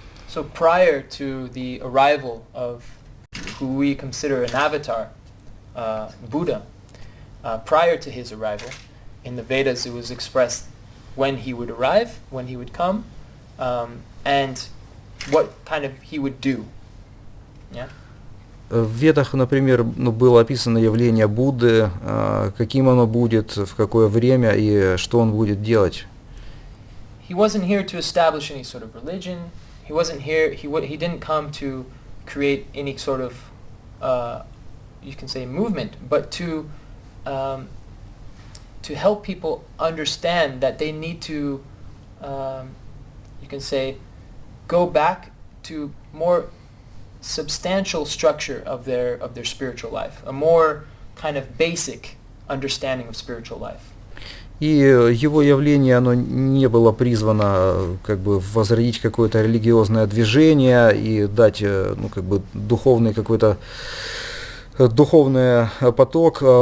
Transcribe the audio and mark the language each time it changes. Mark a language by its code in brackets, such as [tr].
[en] So prior to the arrival of who we consider an avatar, Buddha, prior to his arrival, in the Vedas it was expressed when he would arrive, when he would come, and what kind of he would do. Yeah? [ru] В Ведах, например, было описано явление Будды, каким оно будет, в какое время и что он будет делать. [en] He wasn't here to establish any sort of religion. He wasn't here. He didn't come to create any sort of, you can say, movement, but to help people understand that they need to, you can say, go back to more substantial structure of their spiritual life, a more kind of basic understanding of spiritual life. [ru] И его явление, оно не было призвано как бы возродить какое-то религиозное движение и дать как бы духовный какой-то духовный поток.